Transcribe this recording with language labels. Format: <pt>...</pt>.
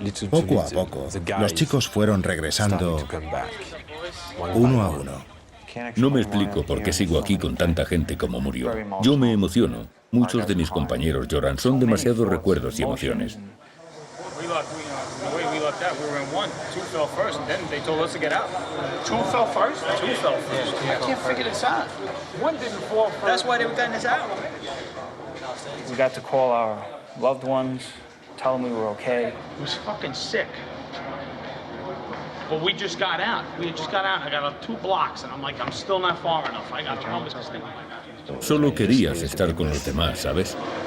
<es>Poco a poco, los chicos fueron regresando uno a uno. No me explico por qué sigo aquí con tanta gente como murió. Yo me emociono. Muchos de mis compañeros lloran. Son demasiados recuerdos y emociones.</es> <en>The way we left out, we were in 1. 2 fell first, and then they told us to get out. 2 fell first? 2 fell first. I can't figure this out. 1 didn't fall first. That's why they were getting us out. We got to call our loved ones, tell them we were okay. It was fucking sick. But we just got out. We just got out. I got 2 blocks, and I'm like, I'm still not far enough. I got to run this thing.</en> <es>Solo querías estar con los demás, ¿sabes?</es>